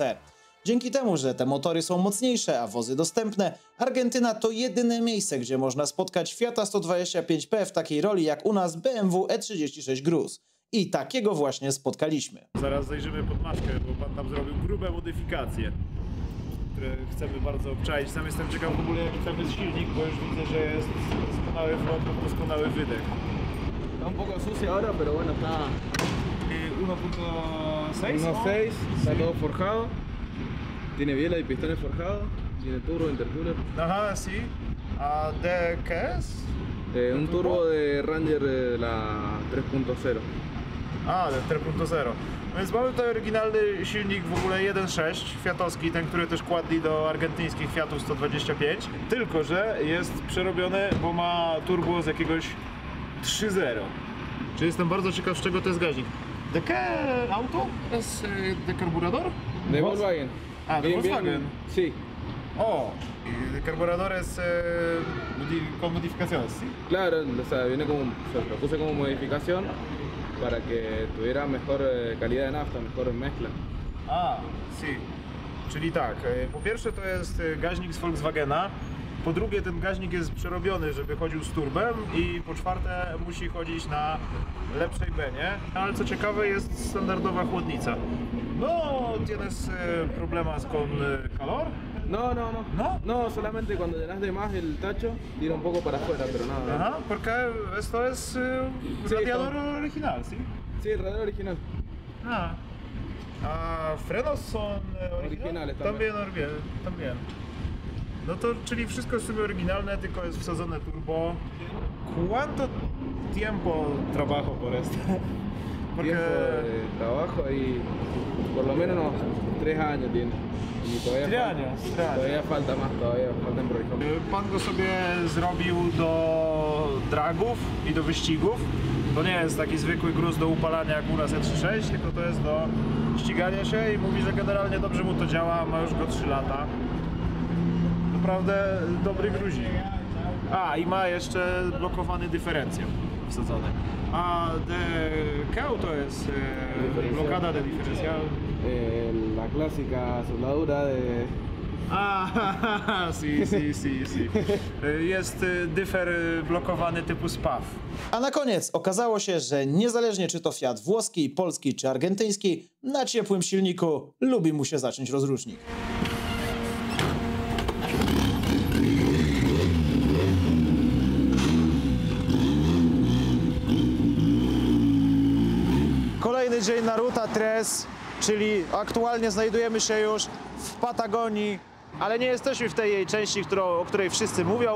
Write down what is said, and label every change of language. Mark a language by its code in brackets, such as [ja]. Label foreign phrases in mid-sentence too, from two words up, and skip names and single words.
[pl] Dzięki temu, że te motory są mocniejsze, a wozy dostępne, Argentyna to jedyne miejsce, gdzie można spotkać Fiata 125P w takiej roli jak u nas BMW E36 Gruz. I takiego właśnie spotkaliśmy. Zaraz zajrzymy pod maszkę, bo pan tam zrobił grube modyfikacje, które chcemy bardzo obczaić. Sam jestem ciekaw w ogóle, jaki tam jest silnik, bo już widzę, że jest doskonały wlot, doskonały wydech. [es] Está un poco sucia ahora, pero bueno, está 1.6? 1.6, está todo forjado. Tiene biela y pistones forjados, tiene turbo, intercooler. Aha, sí. A de qué es? Un turbo de Ranger de la 3.0. A, 4.0. [pl] Więc mamy tutaj oryginalny silnik w ogóle 1.6 fiatowski, ten, który też kładli do argentyńskich Fiatów 125, tylko że jest przerobiony, bo ma turbo z jakiegoś 3.0. Czyli jestem bardzo ciekaw, z czego to jest gaźnik. [es] ¿De qué auto? ¿Es de carburador? De Volkswagen. Ah, de Volkswagen. Sí. Oh, y de carburadores con modificaciones, ¿sí? Claro, o sea, viene como, se propuse como modificación para que tuviera mejor calidad de nafta, mejor mezcla. A, sí. [pl] Czyli tak, po pierwsze to jest gaźnik z Volkswagena, po drugie ten gaźnik jest przerobiony, żeby chodził z turbem i po czwarte musi chodzić na lepszej benie, ale co ciekawe jest standardowa chłodnica. [es] No, ¿tienes problemas con calor? No, no, no. ¿No? No, solamente cuando llenas de más el tacho, tira un poco para afuera, pero nada. Ajá, porque esto es radiador original, ¿sí? Sí, el radiador original. Ah. Frenos son [pl] Oryginalne [es] también. También. [pl] No to, czyli wszystko jest sobie oryginalne, tylko jest wsadzone turbo. [es] ¿Cuánto tiempo trabajo por esto? tiempo de trabajo y por lo menos unos 3 años tiene. Y todavía 3 falta, años, todavía falta más, todavía falta improvisación. [pl] Pan go sobie zrobił do dragów i do wyścigów. To nie jest taki zwykły gruz do upalania jak u nas E36, tylko to jest do ścigania się i mówi, że generalnie dobrze mu to działa, ma już go 3 lata. Naprawdę dobry gruzik. A, i ma jeszcze blokowany dyferencjał wsadzony. A kał to jest blokada de dyferencjał. [es] La clásica soldadura de... Si. [pl] Jest dyfer blokowany typu SPAW. A na koniec okazało się, że niezależnie czy to Fiat włoski, polski czy argentyński, na ciepłym silniku lubi mu się zacząć rozrusznik. Kolejny dzień na Ruta 3, czyli aktualnie znajdujemy się już w Patagonii, ale nie jesteśmy w tej jej części, o której wszyscy mówią.